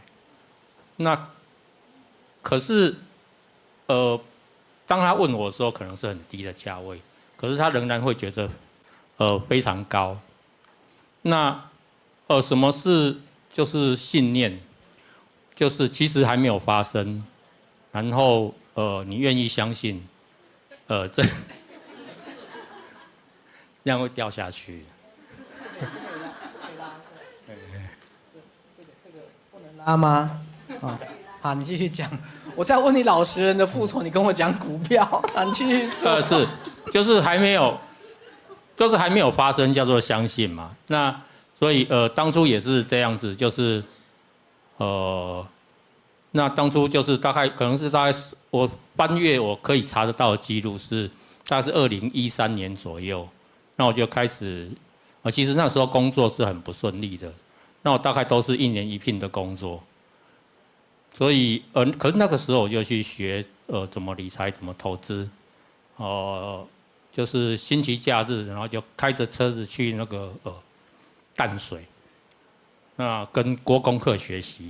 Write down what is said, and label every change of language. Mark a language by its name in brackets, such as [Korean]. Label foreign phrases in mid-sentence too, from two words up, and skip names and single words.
[Chinese] 那可是當他問我的時候，可能是很低的價位，可是他仍然會覺得非常高。那什麼是就是信念？就是其實還沒有發生，然後你願意相信。這樣會掉下去。這個不能拉嗎？好，你繼續講。我在問你老實人的復仇，你跟我講股票，你繼續說。是，就是還沒有發生，叫做相信嘛。那所以當初也是這樣子，就是那當初就是大概我翻閱我可以查得到的記錄是，大概是2013年左右，那我就開始，其實那時候工作是很不順利的，那我大概都是1年1聘的工作，所以可是那個時候我就去學怎麼理財，怎麼投資，就是星期假日，然後就開着車子去那個淡水，那跟郭功課學習。